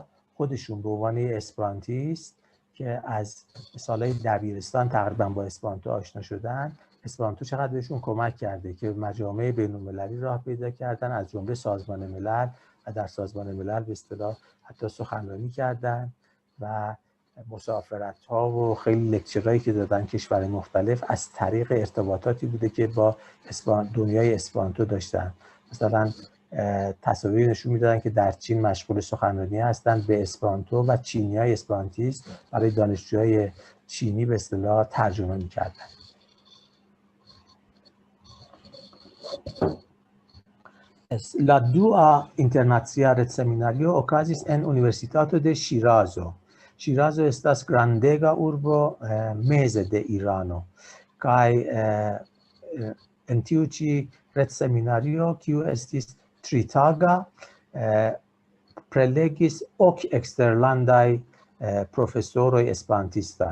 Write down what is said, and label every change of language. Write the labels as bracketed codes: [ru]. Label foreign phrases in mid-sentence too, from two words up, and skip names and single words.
[fa] خودشون به عنوان اسپرانتیست که از سالهای دبیرستان تقریبا با اسپرانتو آشنا شدن، اسپرانتو چقدر بهشون کمک کرده که مجامع بین‌المللی راه پیدا کردن، از جمله سازمان ملل و در سازمان ملل به اصطلاح حتی سخنرانی کردن و مسافرت‌ها و خیلی لکچرهایی که دادن کشور مختلف از طریق ارتباطاتی بوده که با دنیای اسپرانتو داشتن. مثلا تصاویر نشون میدادن که در چین مشغول سخنرانی هستند به اسپرانتو و چینیای اسپرانتیست برای دانشجوهای چینی به اصطلاح ترجمه میکردن. [eo] La dua internazionale seminario okazis en Universitato de Ŝirazo. Ŝirazo estas grandega urbo meze de Irano kaj en tiu ĉi retseminario kiu estis tritaga prelegis ok eksterlandaj profesoroj esperantistaj.